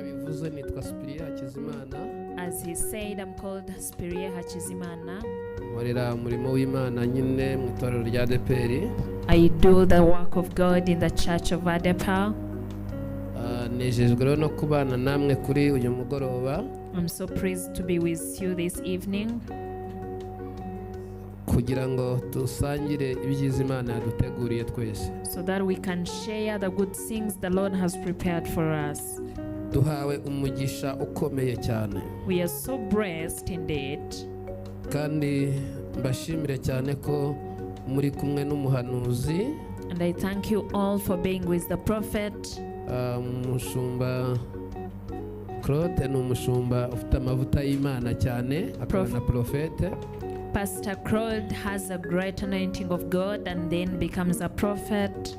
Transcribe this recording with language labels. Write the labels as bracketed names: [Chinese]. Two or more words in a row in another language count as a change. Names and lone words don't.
[Kinyarwanda] yabivuze nitwa Spiria Hakizimana. [English] As he said, I'm called Spiria Hakizimana. [Kinyarwanda] Nkorera umurimo w'Imana nyine mu itorero rya ADEPR. [English] I do the work of God in the church of ADEPR. [Kinyarwanda] Nejejwe rero no kubana namwe kuri uyu mugoroba. [English] I'm so pleased to be with you this evening. [Kinyarwanda] Kugira ngo dusangire ibyiza Imana yaduteguriye twese. [English] So that we can share the good things the Lord has prepared for us. [Kinyarwanda] Duhawe umugisha ukomeye cyane. [English] We are so blessed indeed. [Kinyarwanda] Kandi mbashimire cyane ko muri kumwe n'umuhanuzi. [English] And I thank you all for being with the prophet. [Kinyarwanda] Umushumba Claude ni umushumba ufite amavuta y'Imana cyane, akaba na profete. [English] Pastor Claude has a great anointing of God and then becomes a prophet.